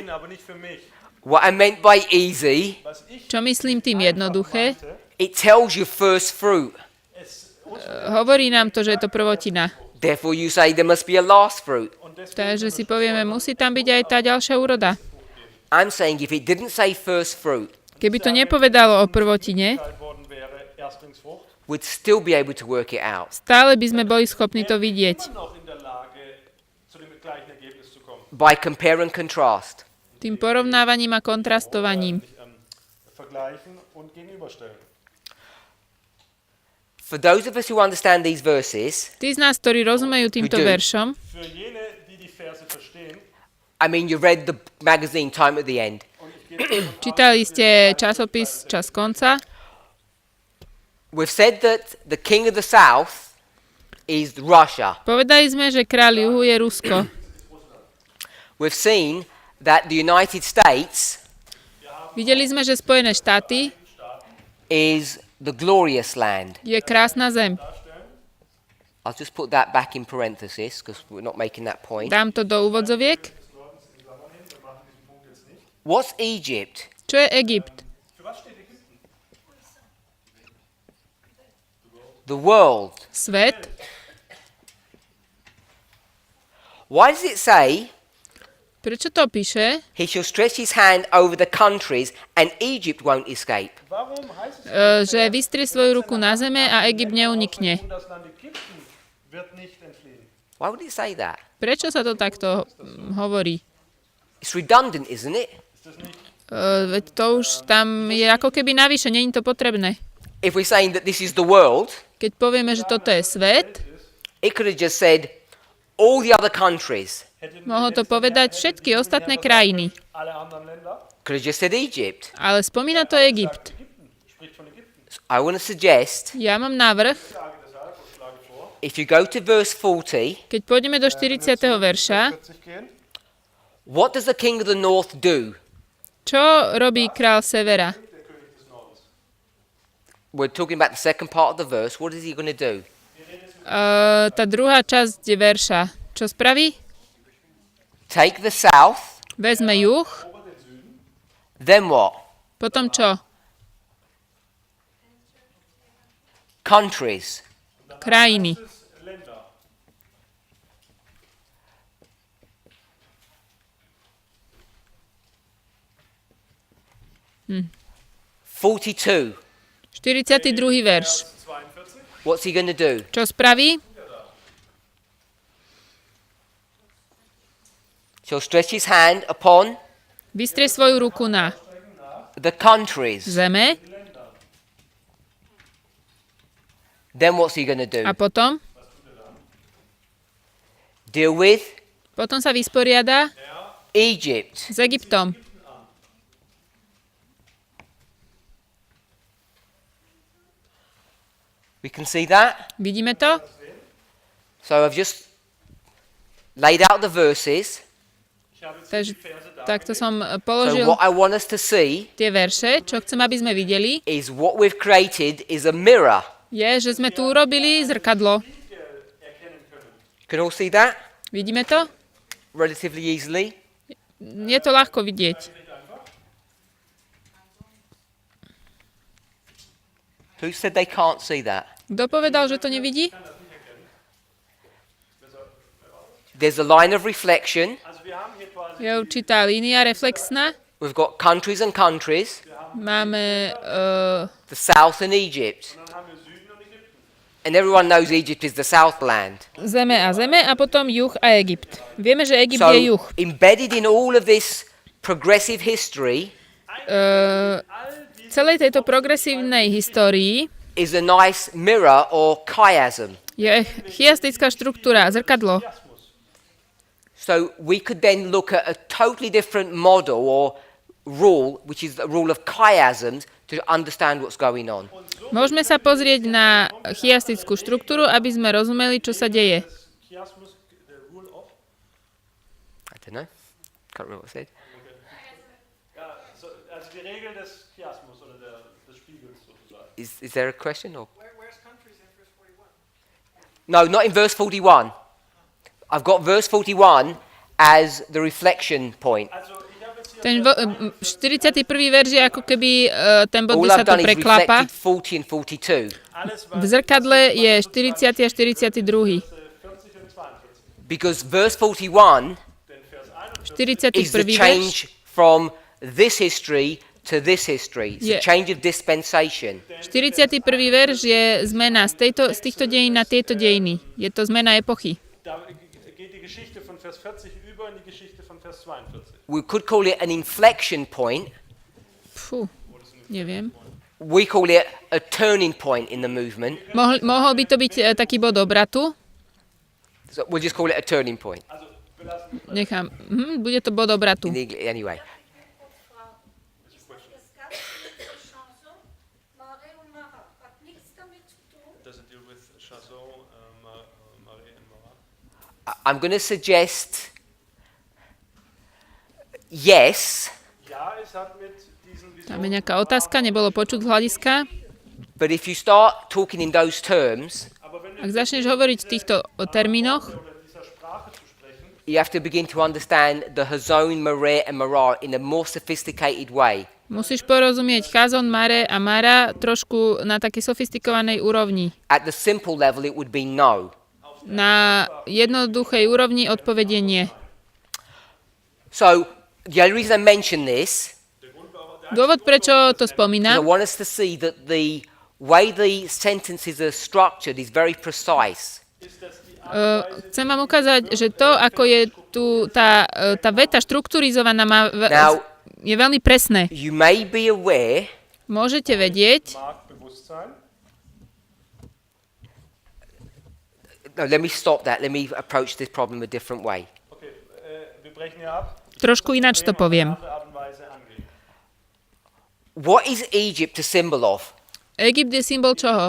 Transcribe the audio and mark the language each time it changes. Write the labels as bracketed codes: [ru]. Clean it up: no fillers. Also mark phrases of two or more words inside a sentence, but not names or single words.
[de] aber nicht für mich. [en] What I meant by easy, [de] Was ich [sk] Čo myslím tým jednoduché? [en] it tells you first fruit. [sk] Hovorí nám to, že je to prvotina. [en] Therefore, you say there must be a last fruit. [sk] Takže si povieme, musí tam byť aj tá ďalšia úroda. [en] I'm saying if it didn't say first fruit, [sk] Keby to nepovedalo o prvotine, [de] worden wäre, Erstlingsfrucht, [en] we'd still be able to work it out [sk] stále by sme boli schopní to vidieť. [de] noch in der Lage, zu dem gleichen Ergebnis zu kommen. [en] by compare and contrast. [sk] Tým porovnávaním a kontrastovaním. [de] Vergleichen und gegenüberstellen. [en] For those of us who understand these verses, [sk] Tí z nás, ktorí rozumejú týmto [en] do. [sk] veršom, [de] Für jene, die die Verse verstehen, [en] I mean, you read the magazine Time at the End. [sk] čítali ste časopis Čas konca, [en] We've said that the king of the south is Russia. [sk] povedali sme, že kráľ juhu je Rusko. [en] We've seen that the United States [sk] Videli sme, že Spojené štáty [en] is the glorious land. [sk] je krásna zem. [en] I'll just put that back in parenthesis because we're not making that point. [sk] Dám to do úvodzoviek. [en] What's Egypt? [sk] Čo je Egypt? [en] The world. [sk] Svet. [en] Why does it say [sk] Prečo to píše? [en] He shall stretch his hand over the countries and Egypt won't escape. [de] Warum heißt es, [sk] Že vystrie svoju ruku na zeme a Egypt neunikne. [de] und das Land Ägypten wird nicht entfliehen? [en] Why would it say that? [sk] Prečo sa to takto hovorí? [en] It's redundant, isn't it? [sk] Veď to už tam je ako keby navyše, nie je to potrebné. [en] If we're saying that this is the world, [sk] Keď povieme, že toto je svet, [en] it could have just said all the other countries. [sk] mohol to povedať všetky ostatné krajiny. [de] Alle anderen Länder [en] Could have just said Egypt. [sk] Ale spomína to Egypt. [de] spricht von Ägypten. [en] I want to suggest, [sk] Ja mám návrh, [en] if you go to verse 40, [sk] keď pôjdeme do 40. verša, [de] 40 gehen. [en] what does the king of the north do? [sk] čo robí král severa? [en] We're talking about the second part of the verse. What is he going to do? [sk] Tá druhá časť verša. Čo spraví? [en] Take the south, [sk] Vezme juh, [en] then what? [sk] potom čo? [en] Countries. [sk] Krajiny. [de] Länder. 42. [sk] 42. verš. [en] What's he going to do? [sk] Čo spraví? [en] Shall stretch his hand upon [sk] Vystrie svoju ruku na [en] the countries. [sk] zeme [en] Then what's he going to do? [sk] a potom? [en] Deal with [sk] Potom sa vysporiada [en] Egypt. [sk] s Egyptom. [en] We can see that. [sk] Vidíme to? [en] So I've just laid out the verses. [sk] Takže takto som [en] So [sk] položil [en] what I want us to see [sk] tie verše. Čo chcem, aby sme videli, [en] is what we've created is a mirror. [sk] je, že sme tu urobili zrkadlo. [en] Can all see that? [sk] Vidíme to? [en] Relatively easily. [sk] Je to ľahko vidieť. [en] Who said they can't see that? [sk] Kto povedal, že to nevidí? [en] There's a line of reflection. [de] Also wir haben hier quasi [sk] Je určitá línia reflexná. [en] We've got countries and countries. [sk] Máme [en] The south and Egypt. [de] dann haben wir Süden und Ägypten. [en] And everyone knows Egypt is the southland. [sk] zeme a potom juh a Egypt. Vieme, že Egypt [en] So [sk] je juh. [en] embedded in all of this progressive history [sk] V celej tejto progresívnej histórii [en] is a nice mirror or chiasm. [sk] je chiastická štruktúra, zrkadlo. [en] So we could then look at a totally different model or rule, which is the rule of chiasms, to understand what's going on. [sk] Môžeme sa pozrieť na chiastickú štruktúru, aby sme rozumeli, čo sa deje. [en] Chiasmus, the rule of. I don't know. Can't remember what I said. [de] Ja, so, also die Regel des Chiasmus oder des Spiegels sozusagen. [en] Is there a question or? Where's countries in verse 41? No, not in verse 41. I've got verse 41 as the reflection point. [de] Also ich habe jetzt hier [sk] Ten 41. verš je ako keby ten bod, [en] All [sk] kde sa [en] I've [sk] to [en] done is [sk] preklápa. [en] reflected 40 and 42 [de] alles, [sk] V [de] was [sk] zrkadle je 40. a 42. [de] 40 und 42. [en] because verse 41 [de] Denn Vers 41 [en] is the [sk] 41. verš [en] change from this history to this history. It's a Yeah. change of dispensation. [sk] 41. verš je zmena z týchto dejín na tieto dejiny. Je to zmena epochy. [de] da geht die Geschichte von Vers 40 über in die Geschichte von Vers 42. [en] We could call it an inflection point. [sk] Fú, neviem. [en] We call it a turning point in the movement. [sk] Mohol by to byť taký bod obratu? [en] So we'll just call it a turning point. [de] Also wir lassen [sk] Nechám. Bude to bod obratu. [en] Anyway, [de] Das ganze Chanson, Mare und Mara, hat nichts damit zu tun. [en] does it deal with Chasson, Marie and Mara? I'm going to suggest yes, [de] Ja, es hat mit diesen [sk] Tam je nejaká otázka, nebolo počuť z hľadiska. [en] but if you start talking in those terms, [de] aber wenn [sk] Ak začneš hovoriť v týchto termínoch, [de] oder dieser Sprache zu sprechen, [en] you have to begin to understand the Hazon, Mareh, and Marah in a more sophisticated way. [sk] musíš porozumieť Chazon, Mare a Mara trošku na takej sofistikovanej úrovni. [en] At the simple level, it would be no. [sk] Na jednoduchej úrovni odpovedie nie. [en] So the only reason I mention this [sk] Dôvod, prečo to [en] is I [sk] spomínam, [en] want us to see that the way the sentences are structured is very precise. [sk] chcem vám ukázať, že to, ako je tu tá veta štruktúrizovaná, [en] Now, [sk] je veľmi presné. [en] you may be aware [sk] Môžete vedieť, [de] Mag bewusst sein. [en] no, let me stop that. Let me approach this problem a different way. [de] Okay, wir brechen hier ab. [sk] trošku ináč to poviem. [de] Andere Art und Weise angehen. [en] What is Egypt a symbol of? [sk] Egypt je symbol čoho?